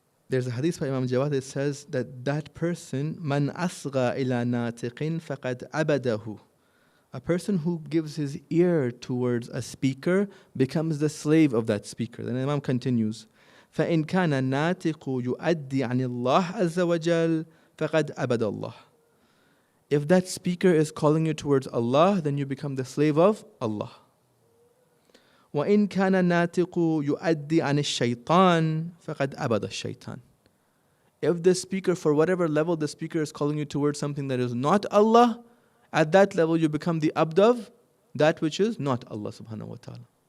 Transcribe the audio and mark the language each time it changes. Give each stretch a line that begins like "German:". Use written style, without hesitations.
English: There's a hadith by Imam Jawad that says that person,
Arabic: man asgha ila natiqin faqad abadahu.
English: A person who gives his ear towards a speaker becomes the slave of that speaker. Then Imam continues,
Arabic: فَإِنْ كَانَ النَّاتِقُ يُؤَدِّي عَنِ اللَّهِ عَزَّ وَجَلَّ فَقَدْ أَبَدَ اللَّهِ.
English: If that speaker is calling you towards Allah, then you become the slave of Allah.
Arabic: وَإِنْ كَانَ النَّاتِقُ يُؤَدِّي عَنِ الشَّيْطَانِ فَقَدْ أَبَدَ الشَّيْطَانِ.
English: If the speaker, for whatever level the speaker is calling you towards something that is not Allah, at that level you become the abd of that which is not Allah subhanahu wa ta'ala.